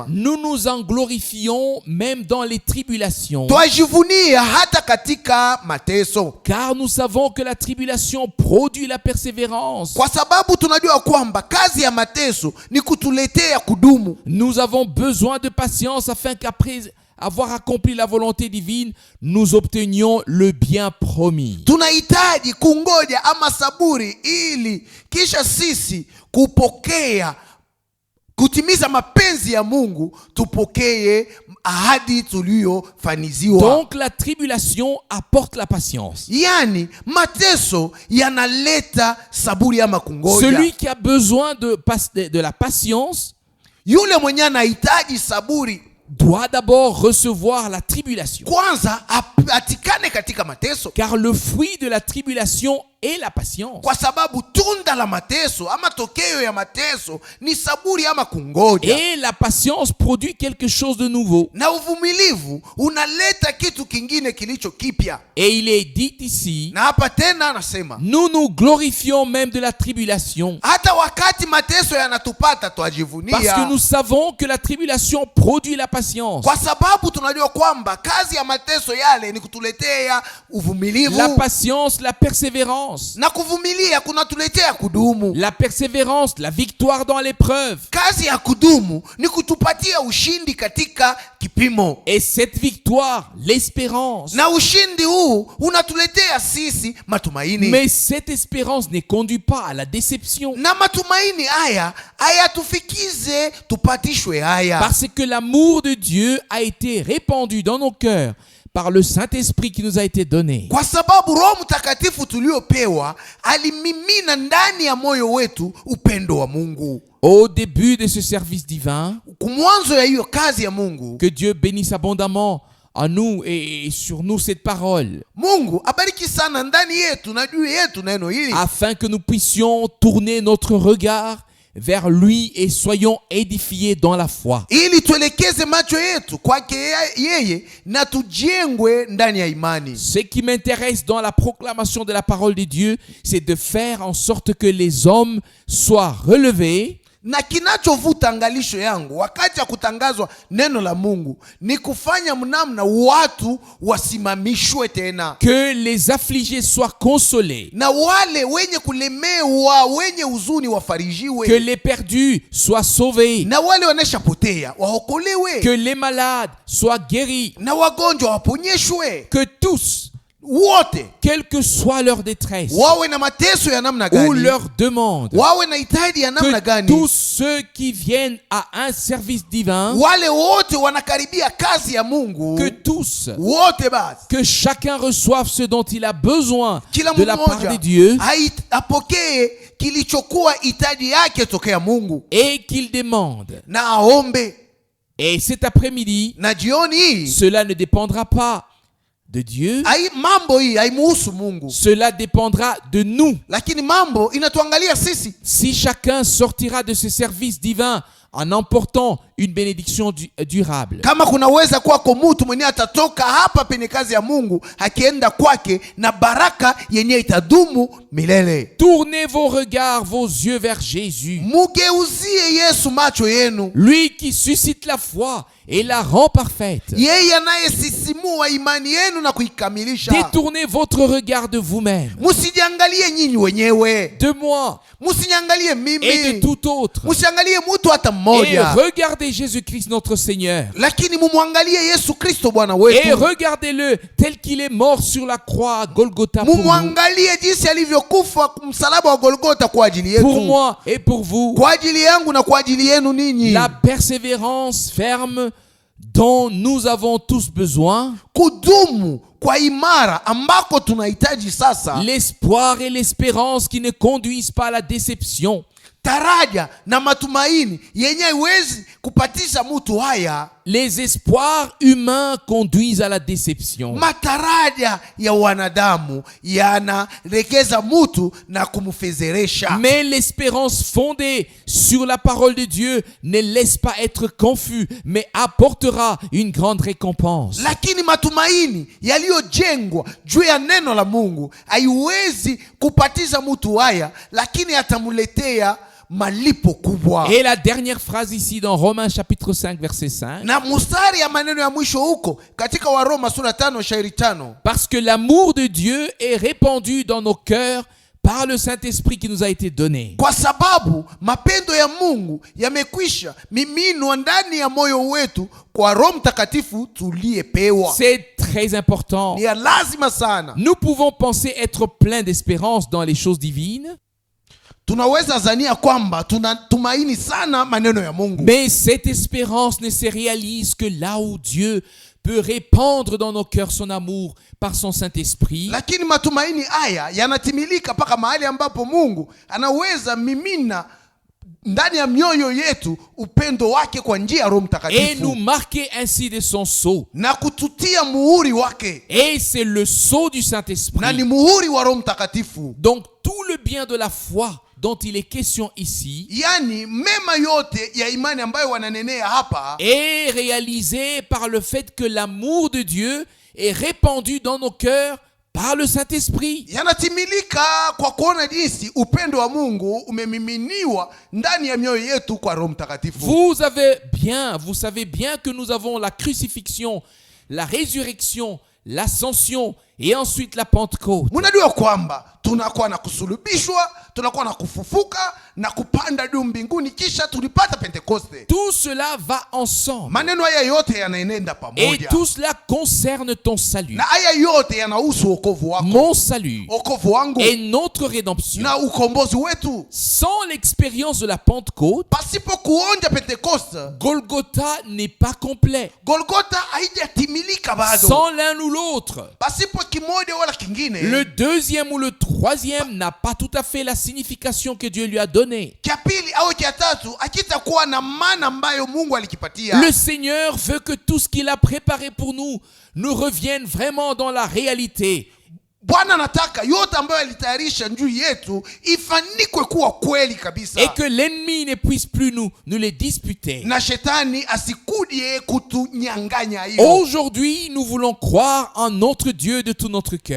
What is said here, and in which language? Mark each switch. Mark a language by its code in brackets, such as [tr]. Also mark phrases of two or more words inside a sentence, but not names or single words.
[fr] nous nous en glorifions même dans les tribulations, [sw] twajivunia hata katika mateso, [fr] car nous savons que la tribulation produit la persévérance. [sw] kwa sababu tunajua kwamba kazi ya mateso ni kutuletea kudumu. [fr] Nous avons besoin de patience afin qu'après avoir accompli la volonté divine, nous obtenions le bien promis. [sw] Tunahitaji kungoja ama saburi, ili kisha sisi kutimiza mapenzi ya Mungu, tupokee ahadi tuliyofaniziwa. [fr] Donc la tribulation apporte la patience. [sw] Yani mateso yanaleta saburi ama kungoja. [fr] Celui qui a besoin de la patience [sw] Yule mwenye anahitaji saburi [fr] doit d'abord recevoir la tribulation. [sw] kwanza apatikane katika mateso, [fr] Car le fruit de la tribulation est la patience. [sw] kwa sababu tunda la mateso ama tokeo ya mateso ni saburi ama kungoja. [fr] Et la patience produit quelque chose de nouveau. [sw] Na uvumilivu unaleta kitu kingine kilicho kipya. [fr] Et il est dit ici, [sw] Na hapa tena anasema, [fr] nous nous glorifions même de la tribulation, [sw] hata wakati mateso yanatupata twajivunia, [fr] parce que nous savons que la tribulation produit la patience. [sw] kwa sababu tunajua kwamba kazi ya mateso yale ni kutuletea uvumilivu. [fr] La patience, la persévérance. [sw] Na kuvumilia kunatuletea kudumu. [fr] La persévérance, la victoire dans l'épreuve. [sw] Kazi ya kudumu ni kutupatia ushindi katika kipimo. [fr] Et cette victoire, l'espérance. [sw] Na ushindi huu unatuletea sisi matumaini. [fr] Mais cette espérance ne conduit pas à la déception. [sw] Na matumaini haya hayatufikize tupatishwe haya. [fr] Parce que l'amour de Dieu a été répandu dans nos cœurs par le Saint-Esprit qui nous a été donné. [sw] Kwa sababu Roho Mtakatifu tuliopewa alimimina ndani ya moyo wetu upendo wa Mungu. [fr] Au début de ce service divin, [sw] Kumwanzo ya hiyo kazi ya Mungu, [fr] que Dieu bénisse abondamment en nous et sur nous cette parole, [sw] Mungu abariki sana ndani yetu na juu yetu neno hili, [fr] afin que nous puissions tourner notre regard vers lui et soyons édifiés dans la foi. [sw] ili tuelekeze macho yetu kwake yeye na tujengwe ndani ya imani. [fr] Ce qui m'intéresse dans la proclamation de la parole de Dieu, c'est de faire en sorte que les hommes soient relevés, [sw] Na kinachovuta angalisho yangu wakati ya kutangazwa neno la Mungu ni kufanya mnamna watu wasimamishwe tena, [fr] que les affligés soient consolés, [sw] na wale wenye kulemewa, wenye huzuni wafarijiwe, [fr] que les perdus soient sauvés, [sw] na wale waneshapotea waokolewe, [fr] que les malades soient guéris, [sw] na wagonjwa waponyeshwe, [fr] que tous, [sw] wote [fr] quelle que soit leur détresse [sw] wawe na mateso ya namna [fr] ou [sw] gani, [fr] leur demande, [sw] wawe na hitaji ya namna [fr] que [sw] gani, [fr] tous ceux qui viennent à un service divin, [sw] wale wote wanakaribia kazi ya Mungu, [fr] que tous, [sw] wote basi [fr] que chacun reçoive ce dont il a besoin [sw] kila [fr] de la part [sw] mmoja [fr] de Dieu [sw] apokee kilichokuwa hitaji yake tokea Mungu, [fr] et qu'il demande. [sw] na aombe. [fr] Et cet après-midi, [sw] Na jioni hii [fr] cela ne dépendra pas de Dieu, [sw] mambo hii haimuhusu Mungu, [fr] cela dépendra de nous. [sw] lakini mambo inatuangalia sisi. [fr] Si chacun sortira de ce service divin en emportant une bénédiction durable. [sw] Kama kunaweza kwako mtu mwenye atatoka hapa penye kazi ya Mungu akienda kwake na baraka yenye itadumu milele. [fr] Tournez vos regards, vos yeux vers Jésus. [sw] Mugeuzie Yesu macho yenu. [fr] Lui qui suscite la foi et la rend parfaite. [sw] Yeye anayesisimua imani yenu na kuikamilisha. [fr] Détournez votre regard de vous-même, [sw] Musijiangalie nyinyi wenyewe. [fr] de moi [sw] Musiangalie [fr] et de [sw] mimi. [fr] tout autre. [sw] Musiangalie mtu hata [fr] Et [sw] mmoja. [fr] regardez Jésus-Christ notre Seigneur. [sw] Lakini mumwangalie Yesu Kristo Bwana [fr] Et [sw] wetu. [fr] regardez-le tel qu'il est mort sur la croix à Golgotha pour nous, [sw] Mumwangalie jinsi alivyokufa msalaba wa Golgotha kwa ajili [fr] pour [sw] yetu. [fr] moi et pour vous. [sw] Kwa ajili yangu na kwa ajili yenu ninyi. [fr] La persévérance ferme dont nous avons tous besoin, [sw] Kudumu kwa imara ambako tunahitaji sasa. [fr] l'espoir et l'espérance qui ne conduisent pas à la déception, [sw] Taraja na matumaini yenye haiwezi kupatisha mtu haya. [fr] les espoirs humains conduisent à la déception. [sw] Mataraja ya wanadamu yanaregeza mtu na kumfezeresha. [fr] Mais l'espérance fondée sur la parole de Dieu ne laisse pas être confus, mais apportera une grande récompense. [sw] Lakini matumaini yaliyojengwa juu ya neno la Mungu haiwezi kupatisha mtu haya, lakini atamuletea malipo kubwa. [fr] Et la dernière phrase ici dans Romains chapitre 5 verset 5. [sw] Na mstari ya maneno ya mwisho huko katika Waroma sura 5 shairi 5. [fr] Parce que l'amour de Dieu est répandu dans nos cœurs par le Saint-Esprit qui nous a été donné. [sw] Kwa sababu mapendo ya Mungu yamekwisha miminwa ndani ya moyo wetu kwa Roho Mtakatifu tuliyepewa. [fr] C'est très important. [sw] Ni ya lazima sana. [fr] Nous pouvons penser être pleins d'espérance dans les choses divines, [sw] Tunaweza zania kwamba tunatumaini sana maneno ya Mungu. [fr] mais cette espérance ne se réalise que là où Dieu peut répandre dans nos cœurs son amour par son Saint-Esprit. [sw] Lakini matumaini haya yanatimilika paka mahali ambapo Mungu anaweza mimina ndani ya mioyo yetu upendo wake kwa njia ya Roho [fr] Et nous [sw] Mtakatifu [fr] marquer ainsi de son sceau. [sw] na kututia muhuri wake, [fr] Et c'est le sceau du [sw] na ni [fr] Saint-Esprit. [sw] muhuri wa Roho Mtakatifu. [fr] Donc tout le bien de la foi dont il est question ici [sw] Yani mema yote ya imani ambayo wananenea hapa [fr] est réalisé par le fait que l'amour de Dieu est répandu dans nos cœurs par le Saint-Esprit. [sw] yanatimilika kwa kuona jinsi upendo wa Mungu umemiminiwa ndani ya mioyo yetu kwa Roho Mtakatifu. [fr] Vous savez bien que nous avons la crucifixion, la résurrection, l'ascension et ensuite la Pentecôte. [sw] Munajua kwamba tunakuwa na kusulubishwa, tunakuwa na kufufuka na kupanda juu mbinguni, kisha tulipata Pentekoste. [fr] Tout cela va ensemble. [sw] Maneno haya yote yanaenenda [fr] Et [sw] pamoja, [fr] tout cela concerne ton salut, [sw] na haya yote yanahusu wokovu wako, [fr] mon salut [sw] wokovu wangu [fr] et notre rédemption. [sw] na ukombozi wetu. [fr] Sans l'expérience de la Pentecôte, [sw] Pasipo kuonja Pentekoste, [fr] Golgotha n'est pas complet. [sw] Golgotha haijatimilika bado. [fr] Sans l'un ou l'autre, [sw] Pasipo kimoja wala kingine, [fr] le deuxième ou le troisième n'a pas tout à fait la signification que Dieu lui a donnée. [sw] kia pili au kia tatu hakitakuwa na maana ambayo Mungu alikipatia. [fr] Le Seigneur veut que tout ce qu'il a préparé pour nous revienne vraiment dans la réalité. [sw] Bwana anataka yote ambayo alitayarisha juu yetu ifanikwe kuwa kweli kabisa, [fr] Et que l'ennemi ne puisse plus nous les disputer. [sw] na shetani asikudie kutunyanganya hiyo. [fr] Aujourd'hui, nous voulons croire en notre Dieu de tout notre cœur.